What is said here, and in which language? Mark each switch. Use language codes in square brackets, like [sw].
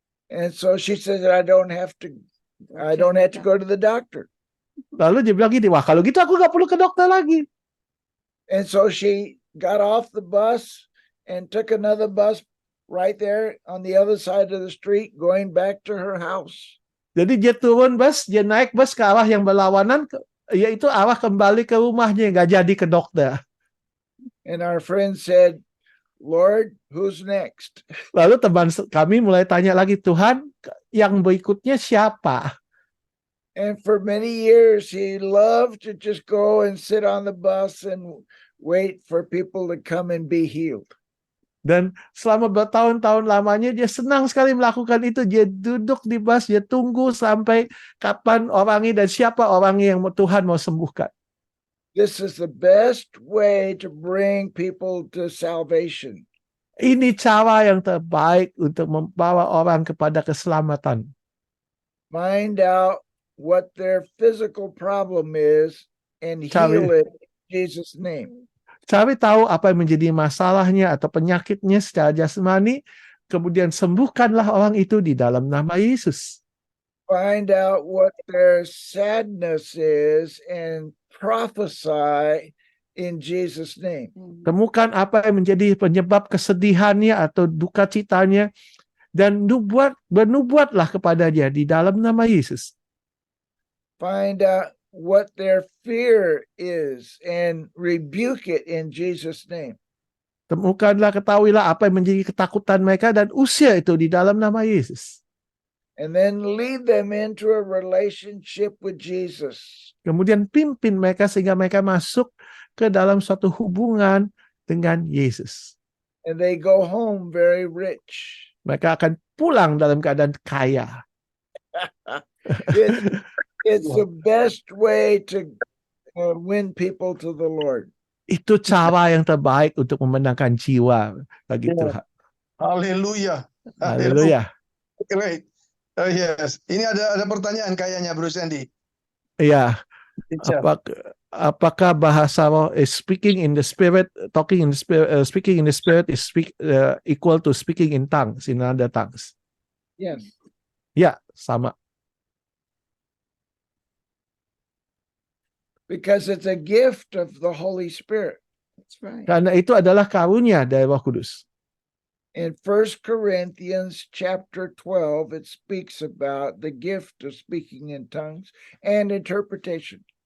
[en] And so she said, I don't have to go to the doctor. [id] Lalu dia bilang gini, wah kalau gitu aku nggak perlu ke dokter lagi. [en] And so she got off the bus and took another bus right there on the other side of the street going back to her house. [id] Jadi dia turun bus, dia naik bus ke arah yang berlawanan, yaitu arah kembali ke rumahnya, nggak jadi ke dokter. [en] And our friend said, Lord, who's next? [id] Lalu teman kami mulai tanya lagi, Tuhan, yang berikutnya siapa? [en] And for many years, he loved to just go and sit on the bus and wait for people to come and be healed. [id] Dan selama bertahun-tahun lamanya dia senang sekali melakukan itu. Dia duduk di bus, dia tunggu sampai kapan orangnya dan siapa orangnya yang Tuhan mau sembuhkan. [en] This is the best way to bring people to salvation. [id] Ini cara yang terbaik untuk membawa orang kepada keselamatan. [en] Find out what their physical problem is and heal it in Jesus' name. [id] Cari tahu apa yang menjadi masalahnya atau penyakitnya secara jasmani, kemudian sembuhkanlah orang itu di dalam nama Yesus. [en] Find out what their sadness is and prophesy in Jesus' name. [id] Temukan apa yang menjadi penyebab kesedihannya atau duka citanya dan bernubuatlah kepada dia di dalam nama Yesus. [en] Find out what their fear is and rebuke it in Jesus' name. [id] Temukanlah, ketahuilah apa yang menjadi ketakutan mereka dan usir itu di dalam nama Yesus. [en] And then lead them into a relationship with Jesus. [id] Kemudian pimpin mereka sehingga mereka masuk ke dalam suatu hubungan dengan Yesus. [en] And they go home very rich. [id] Mereka akan pulang dalam keadaan kaya. [en] It's the best way to win people to the Lord. [id] Itu cara yang terbaik untuk memenangkan jiwa bagi Tuhan. Haleluya. Haleluya. [en] Great. Oh yes. [id] Ini ada pertanyaan kayaknya Bruce Andy. Iya. Apakah bahasa roh [en] speaking in the spirit, talking in the spirit, speaking in the spirit is equal to speaking in tongues, in other tongues? Yes. [id] Ya, sama. [en] Because it's a gift of the Holy Spirit. That's right. [id] Karena itu adalah karunia dari Roh Kudus. [en] In 1 Corinthians chapter 12, it speaks about the gift of speaking in tongues and interpretation.